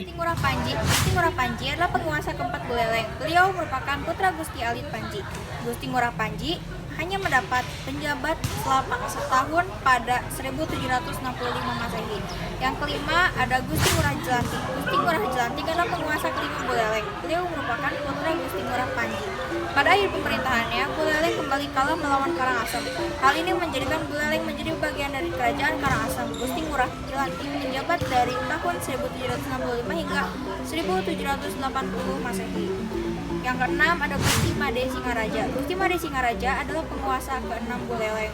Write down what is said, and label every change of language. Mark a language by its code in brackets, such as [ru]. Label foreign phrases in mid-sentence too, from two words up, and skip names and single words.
[id] Gusti Ngurah Panji. Gusti Ngurah Panji adalah penguasa keempat Buleleng. Beliau merupakan putra Gusti Alit Panji. Gusti Ngurah Panji hanya mendapat penjabat selama setahun pada 1765 Masehi. Yang kelima ada Gusti Ngurah Jelantik. Gusti Ngurah Jelantik adalah penguasa kelima Buleleng. Beliau merupakan putra Gusti Ngurah Panji. Pada akhir pemerintahannya, Buleleng kembali kalah melawan Karangasem. Hal ini menjadikan Buleleng menjadi bagian dari kerajaan Karangasem. Gusti Ngurah Jelantik menjabat dari tahun 1765 hingga 1780 Masehi. Yang keenam ada Gusti Made Singaraja. Gusti Made Singaraja adalah penguasa ke-6 Buleleng.